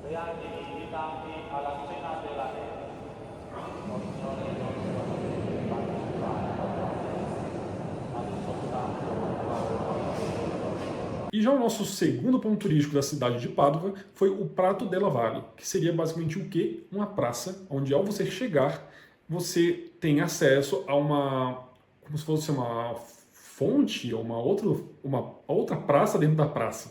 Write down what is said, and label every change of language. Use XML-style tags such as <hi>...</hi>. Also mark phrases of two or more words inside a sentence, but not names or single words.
<it>Gli angeli invitanti alla cena della neve. O Signore nostro, partecipare ma non soltanto</it> <pt>E já o nosso segundo ponto turístico da cidade de Pádua foi o Prato della Valle, que seria basicamente o quê? Uma praça, onde ao você chegar, você tem acesso a como se fosse uma fonte, ou uma outra praça dentro da praça.</pt>